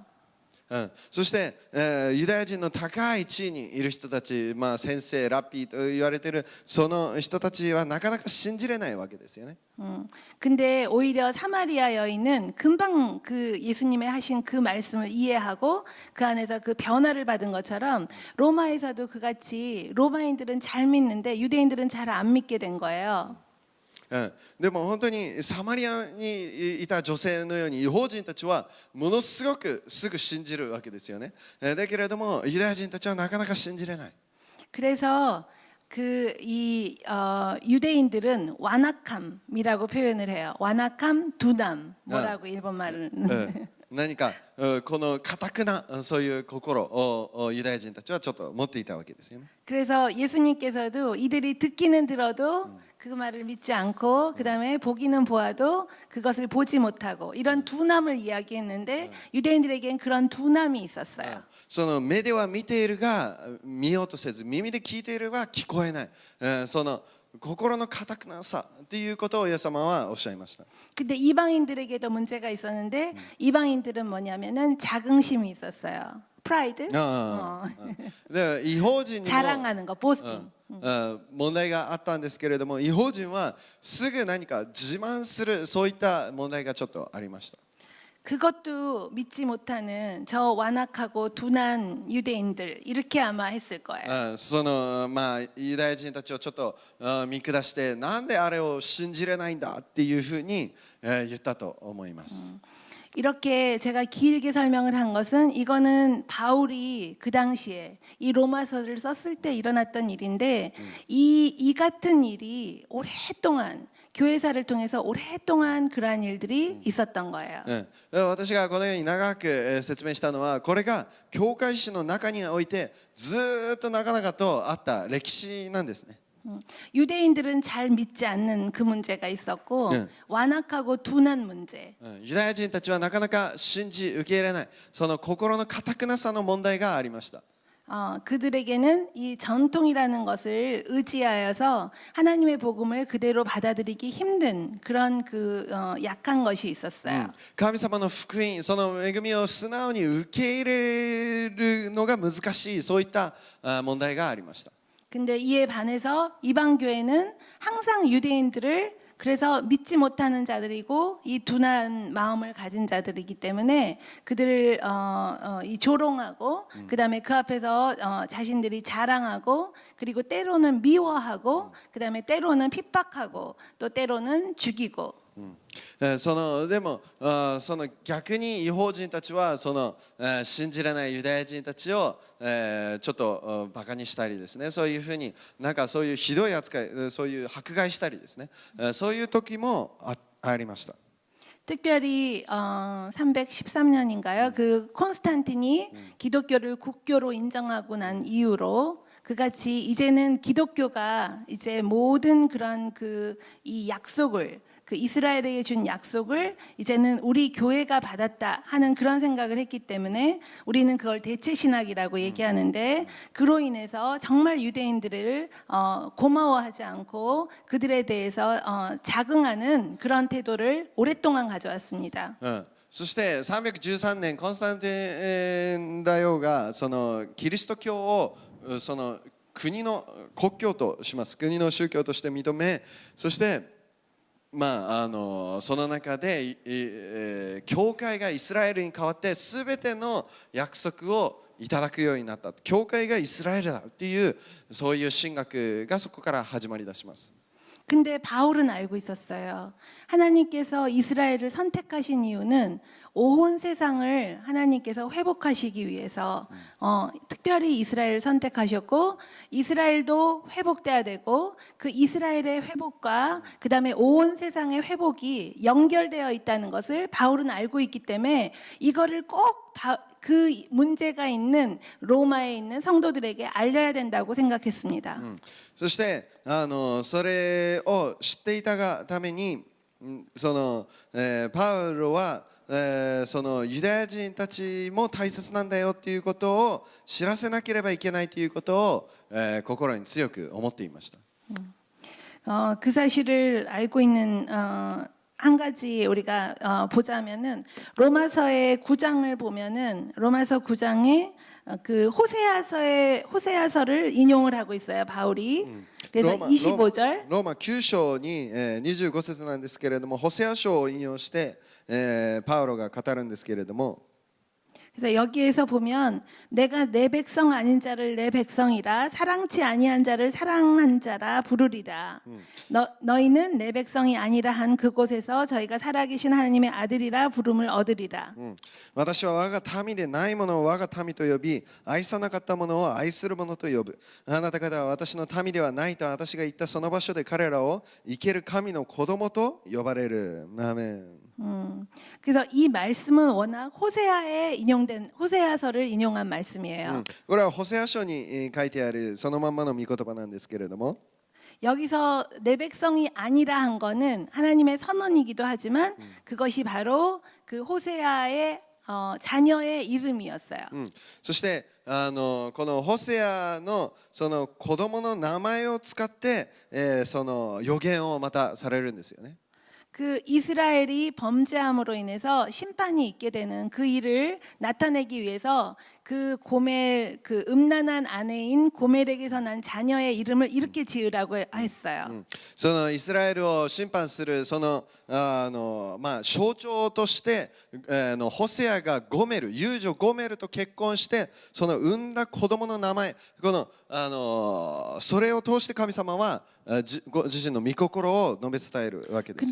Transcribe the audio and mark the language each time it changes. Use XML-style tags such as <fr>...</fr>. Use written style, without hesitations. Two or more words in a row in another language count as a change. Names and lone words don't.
<ja>そして、ユダヤ人の高い地位にいる人たち、先生、ラッピーと言われているその人たちはなかなか信じれないわけですよね。</ja> <ko>근데 오히려 사마리아 여인은 금방 그 예수님의 하신 그 말씀을 이해하고 그 안에서 그 변화를 받은 것처럼 로마에서도 그같이 로마인들은 잘 믿는데 유대인들은 잘 안 믿게 된 거예요.</ko> <ja>でも本当にサマリアにいた女性のように違法人たちはものすごくすぐ信じるわけですよね。だけれどもユダヤ人たちはなかなか信じれない。</ja> <ko>그래서 유대인들은 완악함이라고 표현을 해요. 완악함, 둔함 뭐라고 일본 말은</ko> <ja>何かこの固くなそういう心をユダヤ人たちはちょっと持っていたわけですよね。</ja> <ko>그래서 예수님께서도 이들이 듣기는 들어도 그 말을 믿지 않고 그다음에 보기는 보아도 그것을 보지 못하고 이런 둔함을 이야기했는데 유대인들에겐 그런 둔함이 있었어요.</ko> <ja>その目では見ているが見ようとせず耳で聞いているが聞こえない、その心の固くなさっていうことをイエス様はおっしゃいました。</ja> <ko>근데 이방인들에게도 문제가 있었는데 이방인들은 뭐냐면은 자긍심이 있었어요. 프라이드?</ko> <ja>で違法人にも</ja> <ko>자랑하는 거, 보스팅.</ko> <ja>問題があったんですけれども違法人はすぐ何か自慢するそういった問題がちょっとありました。</ja> <ko>그것도 믿지 못하는 저 완악하고 둔한 유대인들 이렇게 아마 했을 거예요.</ko> <ja>そのユダヤ人たちをちょっと見下してなんであれを信じれないんだっていうふうに言ったと思います。</ja> <ko>이렇게 제가 길게 설명을 한 것은 이거는 바울이 그 당시에 이 로마서를 썼을 때 일어났던 일인데 이 같은 일이 오랫동안 교회사를 통해서 오랫동안 그러한 일들이 있었던 거예요.</ko> <ja>私がこのように長く説明したのはこれが教会史の中においてずっと長々とあった歴史なんですね。</ja> <ko>유대인들은 잘 믿지 않는 그 문제가 있었고 네. 완악하고 둔한 문제.</ko> <ja>ユダヤ人たちはなかなか信じ受け入れないその心の堅くなさの問題がありました。</ja> <ko>그들에게는 이 전통이라는 것을 의지하여서 하나님의 복음을 그대로 받아들이기 힘든 그런 약한 것이 있었어요.</ko> <ja>神様の福音その恵みを素直に受け入れるのが難しいそういった問題がありました。</ja> <ko>근데 이에 반해서 이방 교회는 항상 유대인들을 그래서 믿지 못하는 자들이고 이 둔한 마음을 가진 자들이기 때문에 그들을 이 조롱하고 그다음에 그 앞에서 자신들이 자랑하고 그리고 때로는 미워하고 그다음에 때로는 핍박하고 또 때로는 죽이고</ko> <ja>でもその逆に異邦人たちはその信じられないユダヤ人たちをちょっとバカにしたりですねそういうふうになんかそういうひどい扱いそういう迫害したりですねそういう時もありました。</ja> <ko>특별히 313년인가요? 그 콘스탄틴이 기독교를 국교로 인정하고 난 이후로 그같이 이제는 기독교가 이제 모든 그런 이 약속을 그 이스라엘에게 준 약속을 이제는 우리 교회가 받았다 하는 그런 생각을 했기 때문에 우리는 그걸 대체 신학이라고 얘기하는데 그로 인해서 정말 유대인들을 고마워하지 않고 그들에 대해서 자긍하는 그런 태도를 오랫동안 가져왔습니다.</ko> <ja>そして313年コンスタンティン大王がそのキリスト教をその国の国教とします国の宗教として認めそしてその中で、教会がイスラエルに代わって全ての約束をいただくようになった教会がイスラエルだっていうそういう神学がそこから始まりだします。</ja> <ko>근데 바울은 알고 있었어요. 하나님께서 이스라엘을 선택하신 이유는 온 세상을 하나님께서 회복하시기 위해서 특별히 이스라엘을 선택하셨고 이스라엘도 회복돼야 되고 그 이스라엘의 회복과 그 다음에 온 세상의 회복이 연결되어 있다는 것을 바울은 알고 있기 때문에 이거를 꼭 그 문제가 있는 로마에 있는 성도들에게 알려야 된다고 생각했습니다.</ko> <ja>そしてそれを知っていたがためにその、パウロは、そのユダヤ人たちも大切なんだよっていうことを知らせなければいけないということを、心に強く思っていました。</ja> <ko>그 사실을 알고 있는 한 가지 우리가 보자면은 로마서의 9장을 보면은 로마서 9장에 그 호세아서를 인용을 하고 있어요 바울이. 그래서 25절</ko> <ja>ローマ9章に、25節なんですけれどもホセア書を引用して、パウロが語るんですけれども</ja> <ko>그래서 여기에서 보면 내가 내 백성 아닌 자를 내 백성이라 사랑치 아니한 자를 사랑한 자라 부르리라. 너희는 내 백성이 아니라 한 그곳에서 저희가 살아계신 하나님의 아들이라 부름을 얻으리라.</ko> <ja>私は我が民でないものを我が民と呼び愛さなかったものを愛するものと呼ぶあなた方は私の民ではないと私が言ったその場所で彼らを生ける神の子供と呼ばれる。アーメン。</ja> <ko>그래서 이 말씀은 워낙 호세아에 인용된 호세아서를 인용한 말씀이에요.</ko> <ja>これはホセア書に書いてあるそのまんまの御言葉なんですけれども</ja> <ko>여기서 내 백성이 아니라 한 거는 하나님의 선언이기도 하지만 그것이 바로 그 호세아의 자녀의 이름이었어요.</ko> <ja>そしてこのホセアのその子供の名前を使って、その予言をまたされるんですよね。</ja> <ko>그 이스라엘이 범죄함으로 인해서 심판이 있게 되는 그 일을 나타내기 위해서 그 고멜 그 음란한 아내인 고멜에게서 난 자녀의 이름을 이렇게 지으라고 했어요.</ko> <ja>そのイスラエルを審判するその象徴として、ホセアがゴメル遊女ゴメルと結婚してその産んだ子供の名前このそれを通して神様は自身の御心を述べ伝えるわけです。</ja>